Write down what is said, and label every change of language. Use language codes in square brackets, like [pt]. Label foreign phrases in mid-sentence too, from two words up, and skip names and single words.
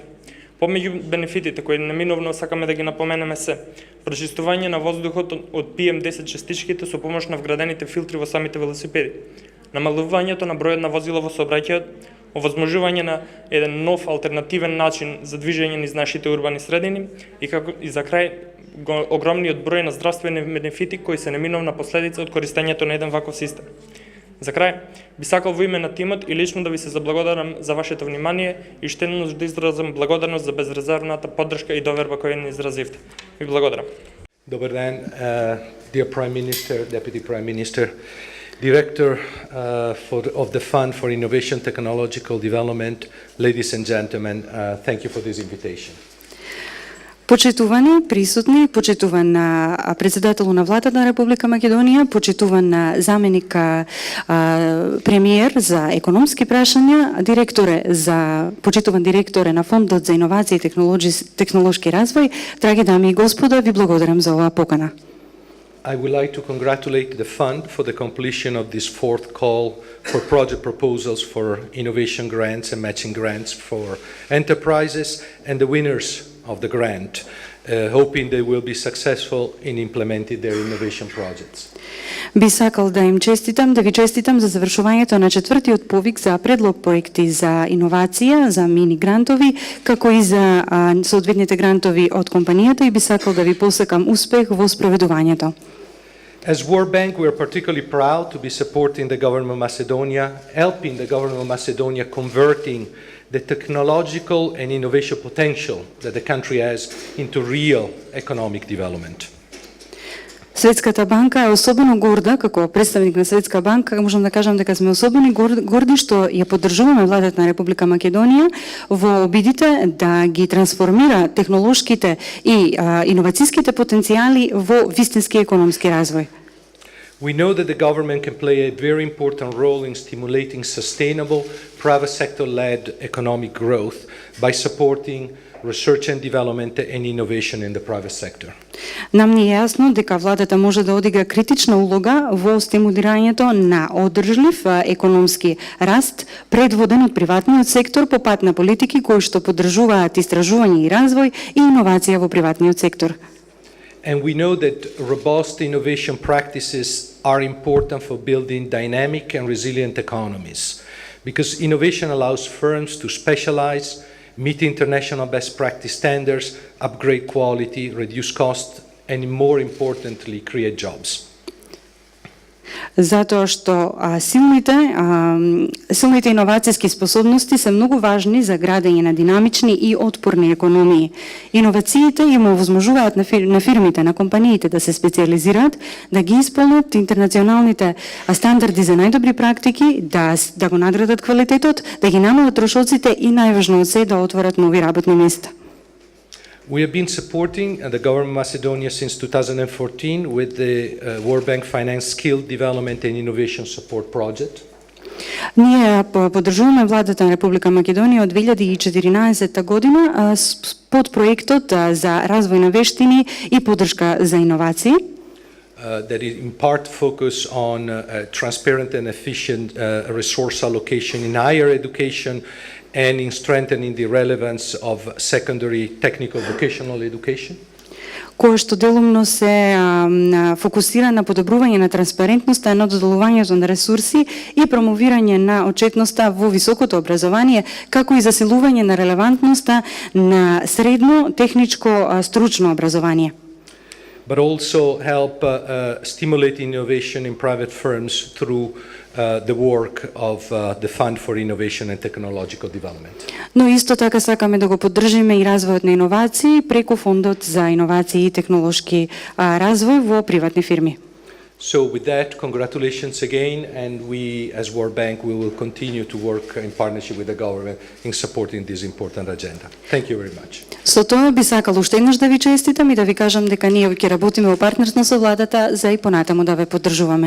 [mk] Помеѓу бенефитите кои неминовно сакаме да ги напоменеме се прочистување на воздухот од PM10 частичките со помош на вградените филтри во самите велосипеди, намалувањето на бројот на возила во сообраќајот, овозможување на еден нов алтернативен начин за движење низ нашите урбани средини и за крај огромниот број на здравствени бенефити кои се неминовна последица од користењето на еден ваков систем. За крај, би сакал во име на тимот и лично да ви се заблагодарам за вашето внимание и штедно да изразам благодарност за безрезервната поддршка и доверба која ни изразивте. Ви благодарам. Добар ден, [en] dear Prime Minister, Deputy Prime Minister, Director of the Fund for Innovation Technological Development, ladies and gentlemen, thank you for this invitation. [mk] Почитувани присутни, почитуван председател на владата на Република Македонија, почитуван заменик премиер за економски прашања, почитуван директоре на Фондот за иновации и технолошки развој, драги дами и господа, ви благодарам за оваа покана. [en] I would like to congratulate the fund for the completion of this fourth call for project proposals for innovation grants and matching grants for enterprises and the winners of the grant, hoping they will be successful in implementing their innovation projects. [mk] Би сакал да ви честитам за завршувањето на четвртиот повик за предлог проекти за иновација, за мини грантови, како и за соодветните грантови од компанијата и би сакал да ви посакам успех во спроведувањето. [en] As World Bank, we are particularly proud to be supporting the government of Macedonia, helping the government of Macedonia converting the technological and innovation potential that the country has into real economic development. [mk] Светската банка е особено горда, како представник на Светска банка, можам да кажам дека сме особено горди што ја поддржуваме владата на Република Македонија во обидите да ги трансформира технолошките и иновацијските потенцијали во вистински економски развој. [en] We know that the government can play a very important role in stimulating sustainable private sector-led economic growth by supporting research and development and innovation in the private sector. [mk] Нам ни е јасно дека владата може да одигра критична улога во стимулирањето на одржлив економски раст, предводен од приватниот сектор по пат на политики кои што поддржуваат истражување и развој и иновација во приватниот сектор. [en] And we know that robust innovation practices are important for building dynamic and resilient economies, because innovation allows firms to specialize, meet international best practice standards, upgrade quality, reduce cost, and more importantly, create jobs. [mk] Затоа што силните иновацијски способности се многу важни за градење на динамични и отпорни економии. Иновациите им овозможуваат на фирмите, на компаниите да се специализираат, да ги исполнат интернационалните стандарди за најдобри практики, да го надградат квалитетот, да ги намалат трошоците и најважно од се да отворат нови работни места. [en] We have been supporting the government of Macedonia since 2014 with the World Bank Finance Skill Development and Innovation Support Project. [mk] Ние поддржуваме владата на Република Македонија од 2014 година под проектот за развој на вештини и поддршка за иновации. [en] That is in part focus on transparent and efficient resource allocation in higher education and in strengthening the relevance of secondary technical vocational education. [mk] Кој што делумно се фокусира на подобрување на транспарентноста, на доделувањето на ресурси и промовирање на отчетноста во високото образование, како и засилување на релевантноста на средно техничко стручно образование. [en] But also help stimulate innovation in private firms through the work of the Fund for Innovation and Technological Development. [mk] Но исто така сакаме да го поддржиме и развојот на иновации преку Фондот за иновации и технолошки развој во приватни фирми. [en] So with that, congratulations again, and we, as World Bank, we will continue to work in partnership with the government in supporting this important agenda. Thank you very much. [mk] Со тоа би сакал уште еднаш да ви честитам и да ви кажам дека ние ќе работиме во партнерство со владата за и понатаму да ве поддржуваме.